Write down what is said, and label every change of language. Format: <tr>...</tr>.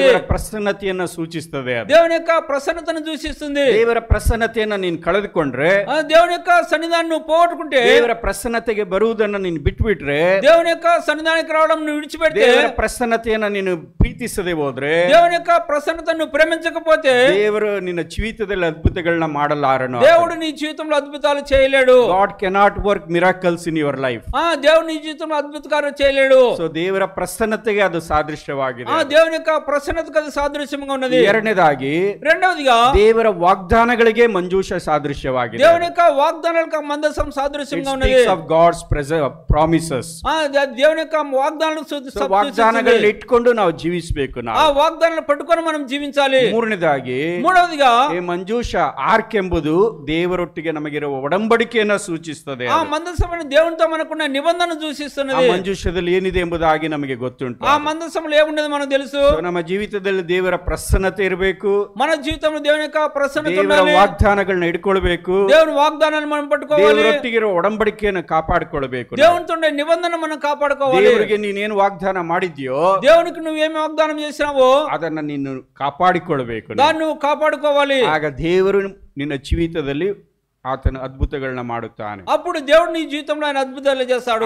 <kn>ದೇವರ ಪ್ರಸನ್ನತೆಯನ್ನು ಸೂಚಿಸುತ್ತದೆ.</kn> <te>దేవుని యొక్క ప్రసన్నతను సూచిస్తుంది.</te> <kn>ದೇವರ ಪ್ರಸನ್ನತೆಯನ್ನು ನೀನು ಕಳೆದುಕೊಂಡ್ರೆ,</kn> <te>దేవుని యొక్క సన్నిధానం నువ్వు పోగొట్టుకుంటే,</te> <kn>ದೇವರ ಪ್ರಸನ್ನತೆಗೆ ಬರುವುದನ್ನು ನೀನು ಬಿಟ್ಬಿಟ್ರೆ,</kn> <te>దేవుని యొక్క సన్నిధానానికి రావడం నువ్వు విడిచిపెడితే,</te> <kn>ದೇವರ ಪ್ರಸನ್ನತೆಯನ್ನು ನೀನು ಪ್ರೀತಿಸದೆ ಹೋದ್ರೆ,</kn> <te>దేవుని యొక్క ప్రసన్నతను ప్రేమించకపోతే,</te> <kn>ದೇವರು ನಿನ್ನ ಜೀವಿತದಲ್ಲಿ ಅದ್ಭುತಗಳನ್ನ ಮಾಡಲಾರನು.</kn> <te>దేవుడు నీ జీవితంలో అద్భుతాలు చేయలేడు.</te> <en>God cannot work miracles in your life.</en> <te>దేవుడు నీ జీవితంలో అద్భుతకార్యాలు చేయలేడు.</te> <kn>ಸೊ ದೇವರ ಪ್ರಸನ್ನತೆಗೆ ಅದು ಸಾದೃಶ್ಯವಾಗಿದೆ.</kn> <te>దేవుని యొక్క ప్రసన్నతకు అది సాదృశ్యంగా ఉన్నది.</te> <kn>ಎರಡನೇದಾಗಿ,</kn> <te>రెండవదిగా</te> <kn>ದೇವರ ವಾಗ್ದಾನಗಳಿಗೆ ಮಂಜೂಷ ಸಾದೃಶ್ಯವಾಗಿದೆ.</kn> <te>దేవుని యొక్క వాగ్దానాలకు మందసం సాదృశ్యంగా ఉన్నది.</te> <en>Speaks of God's promises.</en> <te>దేవుని యొక్క వాగ్దానాలను</te> <kn>ವಾಗ್ದಾನಗಳನ್ನ ಇಟ್ಕೊಂಡು ನಾವು ಜೀವಿಸಬೇಕು.</kn> <te>ఆ వాగ్దానాలను పట్టుకొని మనం జీవించాలి. మూడవదిగా,</te> <kn>ಈ ಮಂಜೂಷ ಆರ್ಕ್ ಎಂಬುದು ದೇವರೊಟ್ಟಿಗೆ ನಮಗಿರುವ ಒಡಂಬಡಿಕೆಯನ್ನು ಸೂಚಿಸುತ್ತದೆ. ಆ ಮಂದಸವನ್ನು</kn> <te>దేవునితో మనకున్న నిబంధన సూచిస్తున్నది.</te> <kn>ಆ ಮಂಜೂಷದಲ್ಲಿ ಏನಿದೆ ಎಂಬುದಾಗಿ ನಮಗೆ ಗೊತ್ತುಂಟು.</kn> <te>ఆ మందసంలో ఏమున్నది మనకు తెలుసు.</te> <kn>ನಮ್ಮ ಜೀವಿತದಲ್ಲಿ ದೇವರ ಪ್ರಸನ್ನತೆ ಇರಬೇಕು.</kn> <te>మన జీవితంలో దేవుని యొక్క ప్రసన్నత</te> <kn>ದೇವರ</kn> <te>ఉండాలి.</te> <kn>ವಾಗ್ದಾನಗಳನ್ನ ಇಟ್ಕೊಳ್ಬೇಕು.</kn> <te>దేవుని వాగ్దానాలను మనం పట్టుకోవాలి.</te> <kn>ದೇವರೊಟ್ಟಿಗೆ ಇರುವ ಒಡಂಬಡಿಕೆಯನ್ನು ಕಾಪಾಡಿಕೊಳ್ಳಬೇಕು.</kn> <te>దేవునితో ఉండే నిబంధన మనం కాపాడుకోవాలి.</te> <kn>ದೇವರಿಗೆ ನೀನೇನು ವಾಗ್ದಾನ ಮಾಡಿದ್ಯೋ,</kn> <te>దేవునికి నువ్వేమి వాగ్దానం చేసినావో</te> <kn>ಅದನ್ನ ನೀನು ಕಾಪಾಡಿಕೊಳ್ಳಬೇಕು.</kn> <te>దాన్ని నువ్వు కాపాడుకోవాలి.</te> <kn>ಆಗ ದೇವರು ನಿನ್ನ ಜೀವಿತದಲ್ಲಿ ಆತನ ಅದ್ಭುತಗಳನ್ನ ಮಾಡುತ್ತಾನೆ.</kn> <te>అప్పుడు దేవుడు నీ జీవితంలో ఆయన అద్భుతాలు చేస్తాడు.</te>